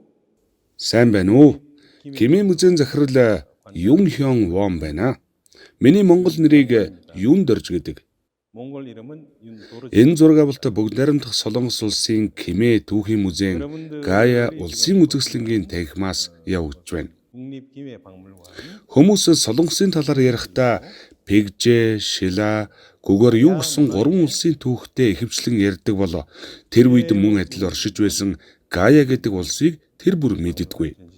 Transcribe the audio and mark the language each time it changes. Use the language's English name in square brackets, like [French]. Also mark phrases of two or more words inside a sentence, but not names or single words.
[Mongolian] Сайн байна уу? Кимээ музейн захирал Юм Хён Вон байна. Миний монгол нэрийг Юн Дорж гэдэг. [Korean] 몽골 이름은 윤도르지. [Mongolian] Энэ зураг авалт бүгд найрамдах Солонгос улсын Кимээ түүхийн музейн Гая улсын үзэсгэлэнгийн танхимаас явагдж байна. [Korean] 국립기회박물관. [Mongolian] Хүмүүс Солонгосын талаар ярихдаа Пэгжэ, Шила, Гүгөр юу гэсэн гурван улсын түүхтэй ихэвчлэн ярьдаг болоо тэр үед мөн адил оршиж байсан Гая гэдэг улсыг тэр бүр мэддэггүй.